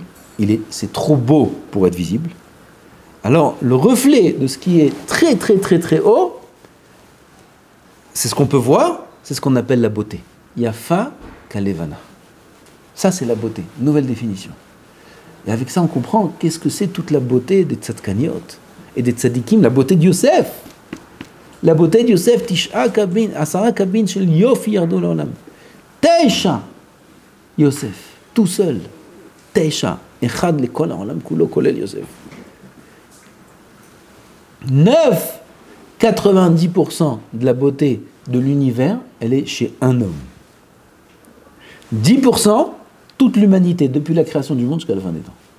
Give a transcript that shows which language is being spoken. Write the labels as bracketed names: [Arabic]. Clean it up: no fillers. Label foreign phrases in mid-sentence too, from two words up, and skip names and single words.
[French] C'est trop beau pour être visible. Alors, le reflet de ce qui est très, très, très, très haut, c'est ce qu'on peut voir, c'est ce qu'on appelle la beauté. [Hebrew] יפה כלבנה. [French] Ça, c'est la beauté. Nouvelle définition. Et avec ça, on comprend qu'est-ce que c'est toute la beauté des tzadkaniot et des tzadikim, la beauté de Yosef. La beauté de Yosef, [Hebrew] תשעה קבין, עשרה קבין של יופי ירדו לעולם. [French] Teisha, Yosef, tout seul. [Hebrew] תשעה, אחד לכל העולם כולו כולל יוסף. [French] 90% de la beauté de l'univers, elle est chez un homme. 10%, toute l'humanité, depuis la création du monde jusqu'à la fin des temps.